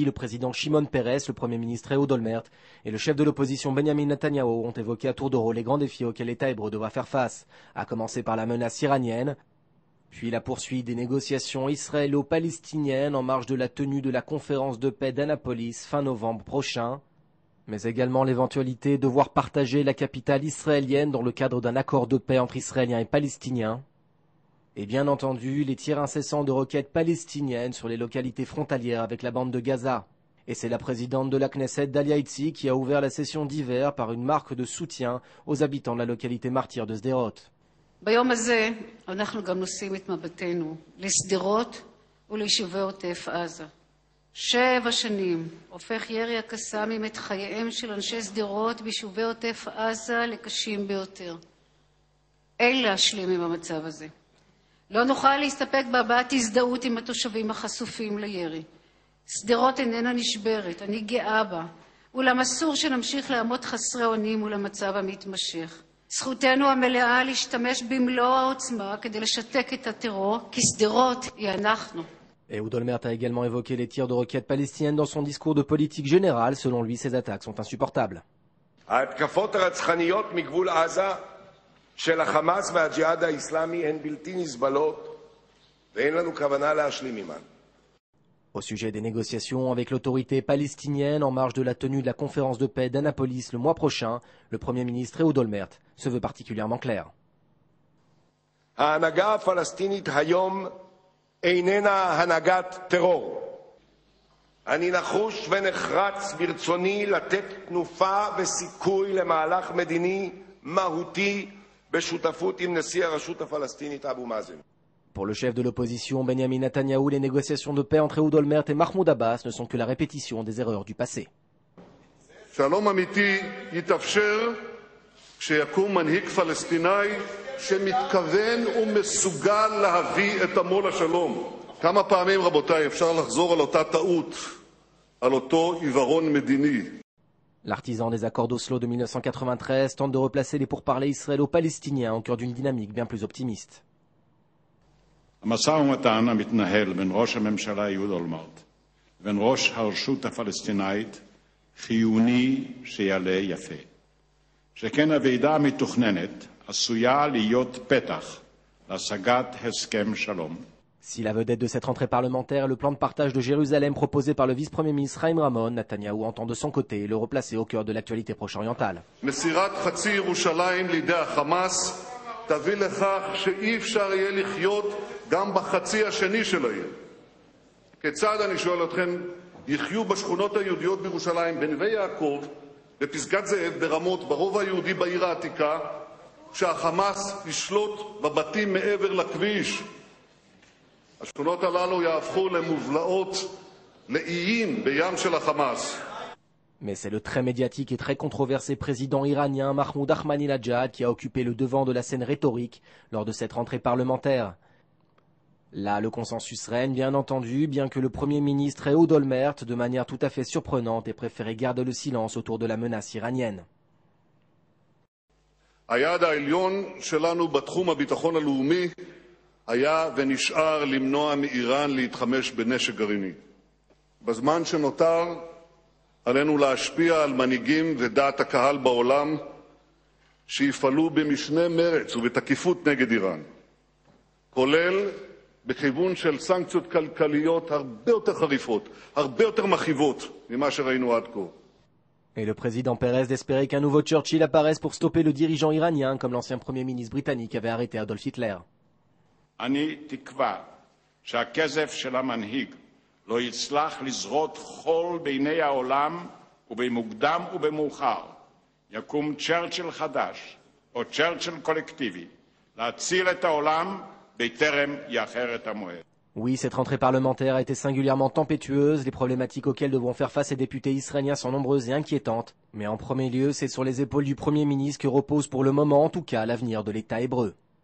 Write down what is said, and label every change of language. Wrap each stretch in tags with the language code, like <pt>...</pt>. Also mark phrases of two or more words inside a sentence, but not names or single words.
<fr>Le président Shimon Peres, le premier ministre Ehud Olmert et le chef de l'opposition Benjamin Netanyahu ont évoqué à tour de rôle les grands défis auxquels l'État hébreu devra faire face, à commencer par la menace iranienne, puis la poursuite des négociations israélo-palestiniennes en marge de la tenue de la conférence de paix d'Annapolis fin novembre prochain, mais également l'éventualité de voir partager la capitale israélienne dans le cadre d'un accord de paix entre Israéliens et Palestiniens. Et bien entendu, les tirs incessants de roquettes palestiniennes sur les localités frontalières avec la bande de Gaza. Et c'est la présidente de la Knesset, Dalia Itzik, qui a ouvert la session d'hiver par une marque de soutien aux habitants de la localité martyre de Sderot.</fr> <he>ביום הזה אנחנו גם נושאים את מבטנו לשדרות וליישובי עוטף עזה. 7 שנים הופך ירי הקסאמים את חייהם של אנשי שדרות ויישובי עוטף עזה לקשים ביותר. אין להשלים עם המצב הזה. לא נוכל להסתפק בהבעת הזדהות עם התושבים החשופים לירי. שדרות איננה נשברת, אני גאה בה, אולם אסור שנמשיך לעמוד חסרי אונים מול המצב המתמשך. זכותנו המלאה להשתמש במלוא העוצמה כדי לשתק את הטרור, כי שדרות היא אנחנו.</he> <fr>Ehud Olmert a également évoqué les tirs de roquettes palestiniennes dans son discours de politique générale. Selon lui, ces attaques sont insupportables.</fr> <he>ההתקפות הרצחניות מגבול עזה של החמאס והג'יהאד האסלאמי הן בלתי נסבלות ואין לנו כוונה להשלים עימן.</he> <fr>Au sujet des négociations avec l'autorité palestinienne en marge de la tenue de la conférence de paix d'Annapolis le mois prochain, le Premier ministre Ehud Olmert se veut particulièrement clair.</fr> <he>ההנהגה הפלסטינית היום איננה הנהגת טרור. אני נחוש ונחרץ ברצוני לתת תנופה וסיכוי למהלך מדיני מהותי בשותפות עם נשיא הרשות הפלסטינית אבו מאזן.</he> <fr>Pour le chef de l'opposition Benjamin Netanyahu, les négociations de paix entre Ehud Olmert et Mahmoud Abbas ne sont que la répétition des erreurs du passé.</fr> <he>שלום אמיתי יתאפשר כשיקום מנהיג פלסטיני שמתכוון ומסוגל להביא את עמו לשלום. כמה פעמים, רבותיי, אפשר לחזור על אותה טעות, על אותו עיוורון מדיני.</he> <fr>L'artisan des accords d'Oslo de 1993 tente de replacer les pourparlers israélo-palestiniens au cœur d'une dynamique bien plus optimiste.</fr> <he>המשא ומתן המתנהל בין ראש הממשלה אהוד אולמרט ובין ראש הרשות הפלסטינאית חיוני שיעלה יפה. שכן הוועידה המתוכננת עשויה להיות פתח להשגת הסכם שלום.</he> <fr>Si la vedette de cette rentrée parlementaire est le plan de partage de Jérusalem proposé par le vice-premier ministre Chaim Ramon, Netanyahou entend de son côté le replacer au cœur de l'actualité proche-orientale.</fr> <he>מסירת חצי ירושלים לידי החמאס תביא לכך שאי אפשר יהיה לחיות גם בחצי השני של העיר. כיצד, אני שואל אתכם, יחיו בשכונות היהודיות בירושלים, בנווה יעקב, בפסגת זאב, ברמות, ברובע היהודי בעיר העתיקה, שהחמאס ישלוט בבתים מעבר לכביש? השכונות הללו יהפכו למובלעות, לאיים בים של החמאס.</he> <fr>Mais c'est le très médiatique et très controversé président iranien Mahmoud Ahmadinejad qui a occupé le devant de la scène rhétorique lors de cette rentrée parlementaire. Là, le consensus règne, bien entendu, bien que le Premier ministre Ehud Olmert, de manière tout à fait surprenante, ait préféré garder le silence autour de la menace iranienne.</fr> <he>היעד העליון שלנו בתחום הביטחון הלאומי היה ונשאר למנוע מאיראן להתחמש בנשק גרעיני. בזמן שנותר עלינו להשפיע על מנהיגים ודעת הקהל בעולם שיפעלו במשנה מרץ ובתקיפות נגד איראן, כולל בכיוון של סנקציות כלכליות הרבה יותר חריפות, הרבה יותר מכאיבות ממה שראינו עד כה.</he> <fr>Et le président Pérez d'espérer qu'un nouveau Churchill apparaisse pour stopper le dirigeant iranien comme l'ancien premier ministre britannique avait arrêté Adolf Hitler.</fr> <he>אני תקווה שהכזף של המנהיג לא יצלח לזרות חול בעיני העולם ובמוקדם ובמאוחר יקום צ'רצ'יל חדש או צ'רצ'יל קולקטיבי להציל את העולם בטרם יאחר את המועד.</he> <fr>Oui, cette rentrée parlementaire a été singulièrement tempétueuse. Les problématiques auxquelles devront faire face les députés israéliens sont nombreuses et inquiétantes. Mais en premier lieu, c'est sur les épaules du Premier ministre que repose pour le moment, en tout cas, l'avenir de l'État hébreu.</fr>